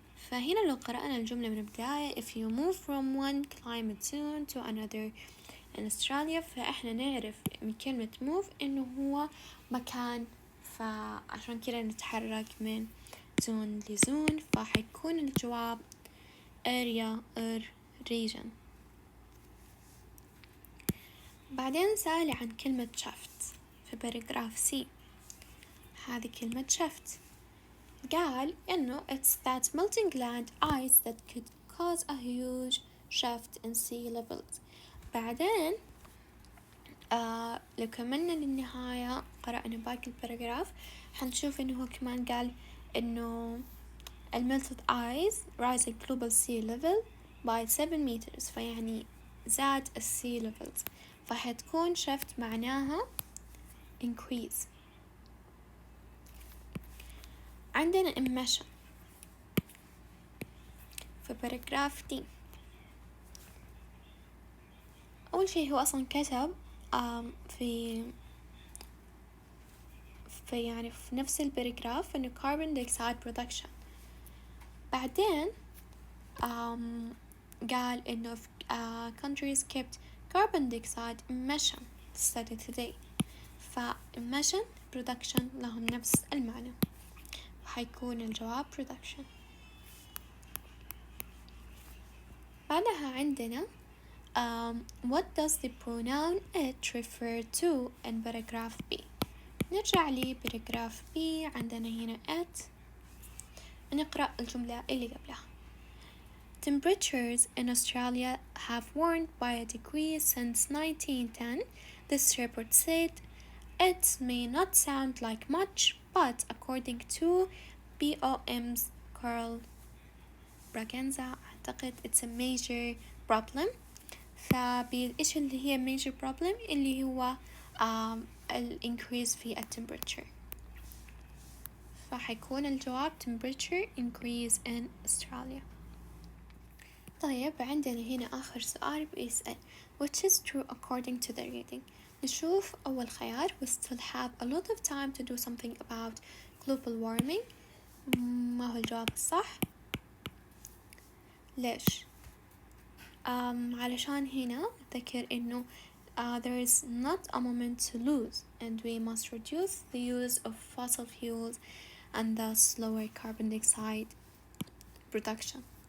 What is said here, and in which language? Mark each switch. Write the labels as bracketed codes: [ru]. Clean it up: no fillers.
[ar] فهنا لو قرأنا الجملة من البداية [en] if you move from one climate zone to another in Australia، [ar] فإحنا نعرف من كلمة move إنه هو مكان، فعشان كده نتحرك من زون لزون، فحيكون الجواب [en] area or region. [ar] بعدين سأل عن كلمة shaft في باراجراف C. هذه كلمة [en] shaft [ar] قال إنه [en] it's that melting land ice that could cause a huge shift in sea levels. [ar] بعدين لو كملنا للنهاية قرأنا باقي الباراجراف حنشوف إنه هو كمان قال إنه [en] melted ice rising global sea level by 7 meters، [ar] فيعني زاد sea levels، فحتكون shift معناها increase. عندنا emission في باراجراف D. أول شيء هو أصلا كتب في يعني في نفس الباراجراف إنه carbon dioxide production. بعدين قال إنه [en] countries kept carbon dioxide emission steady today، [ar] emission production لهم نفس المعنى، حيكون الجواب production. [en] بعدها عندنا what does the pronoun it refer to in paragraph B. [ar] نرجع لي paragraph B، عندنا هنا it، نقرأ الجملة اللي قبلها. [en] Temperatures in Australia have warmed by a degree since 1910. This report said it may not sound like much, but according to BOM's Carl Braganza [ar] أعتقد [en] it's a major problem. [ar] فإيش اللي هي [en] major problem [ar] اللي هو increase في temperature، فحيكون الجواب [en] temperature increase in Australia. [ar] طيب عندنا هنا آخر سؤال بيسأل [en] which is true according to the reading. [ar] نشوف أول خيار: [en] we still have a lot of time to do something about global warming. [ar] ما هو الجواب الصح؟ ليش؟ علشان هنا ذكر إنه [en] there is not a moment to lose and we must reduce the use of fossil fuels and thus lower carbon dioxide production.